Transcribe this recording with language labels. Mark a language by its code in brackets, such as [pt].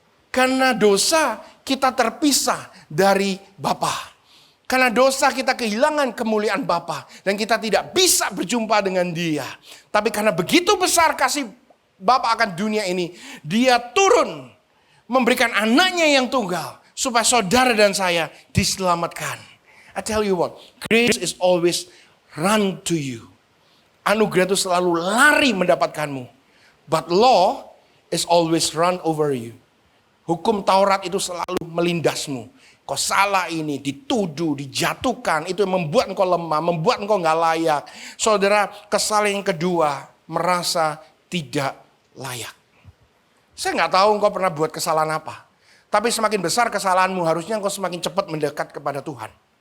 [id] Karena dosa kita terpisah dari Bapa. Karena dosa kita kehilangan kemuliaan Bapa. Dan kita tidak bisa berjumpa dengan Dia. Tapi karena begitu besar kasih Bapa akan dunia ini, Dia turun memberikan anaknya yang tunggal. Supaya saudara dan saya diselamatkan. [en] I tell you what, grace is always run to you. [id] Anugerah itu selalu lari mendapatkanmu. [en] But law is always run over you. [id] Hukum Taurat itu selalu melindasmu. Kau salah ini, dituduh, dijatuhkan. Itu yang membuat engkau lemah, membuat engkau gak layak. Saudara, kesalahan yang kedua, merasa tidak layak. Saya gak tahu engkau pernah buat kesalahan apa. Tapi semakin besar kesalahanmu, harusnya engkau semakin cepat mendekat kepada Tuhan.